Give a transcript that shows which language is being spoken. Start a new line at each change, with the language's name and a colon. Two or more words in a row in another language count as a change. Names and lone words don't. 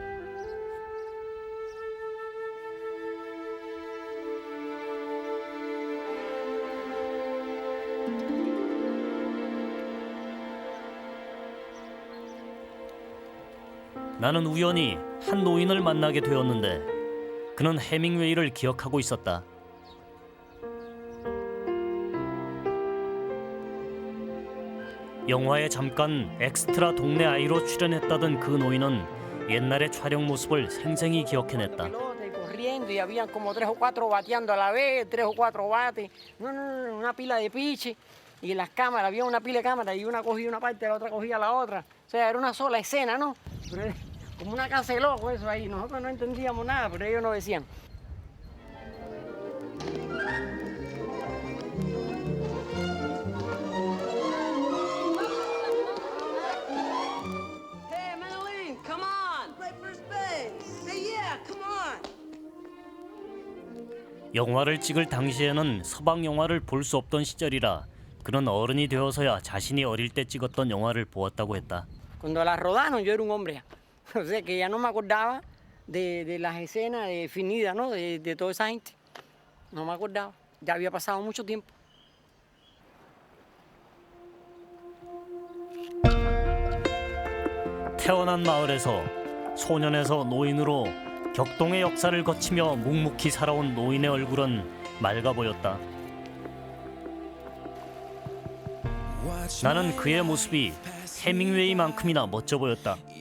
Korean: 나는 우연히 한 노인을 만나게 되었는데 그는 해밍웨이를 기억하고 있었다. 영화에 잠깐 엑스트라 동네 아이로 출연했다던 그 노인은 옛날의 촬영 모습을 생생히 기억해냈다.
Spanish: Y habían como 3 o 4 bateando a la vez, 3 o 4 bates, una pila de piche y las cámaras, había una pila de cámaras y una cogía una parte, la otra cogía la otra. O sea, era una sola escena, ¿no? Pero como una casa de locos eso ahí, nosotros no entendíamos nada, pero ellos nos decían.
English: Hey, Madeline, come on! Play first base. Hey, yeah, come on!
Korean: 영화를 찍을 당시에는 서방 영화를 볼 수 없던 시절이라 그는 어른이 되어서야 자신이 어릴 때 찍었던 영화를 보았다고 했다.
Spanish: Cuando la rodaron yo era un hombre ya. O sea que ya no me acordaba de las escenas definidas, ¿no? De toda esa gente. No me acordaba. Ya había pasado mucho tiempo.
Korean: 태어난 마을에서 소년에서 노인으로 격동의 역사를 거치며 묵묵히 살아온 노인의 얼굴은 맑아 보였다. 나는 그의 모습이 해밍웨이만큼이나 멋져 보였다.